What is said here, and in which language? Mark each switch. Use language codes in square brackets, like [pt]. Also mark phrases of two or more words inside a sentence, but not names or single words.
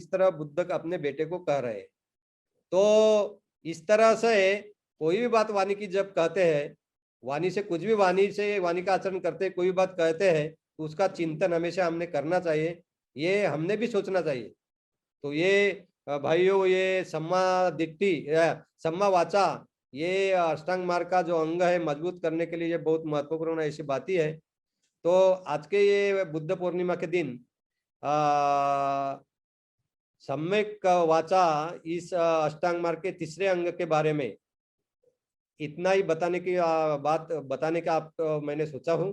[hi] इस तरह बुद्ध अपने बेटे को कह रहे हैं। तो इस तरह से कोई भी बात वाणी की जब कहते हैं, वाणी से कुछ भी, वाणी का आचरण करते कोई बात कहते हैं, तो उसका चिंतन हमेशा हमने करना चाहिए, ये हमने भी सोचना चाहिए। तो ये भाइयों, ये [pi] सम्मा दिट्ठी, सम्मा वाचा, [hi] ये अष्टांग मार्ग का जो अंग है मजबूत करने के लिए ये बहुत महत्वपूर्ण ऐसी बात ही है। तो आज के ये बुद्ध पूर्णिमा के दिन सम्यक वाचा इस अष्टांग मार्ग के तीसरे अंग के बारे में इतना ही बताने की बात बताने का आप मैंने सोचा हूँ।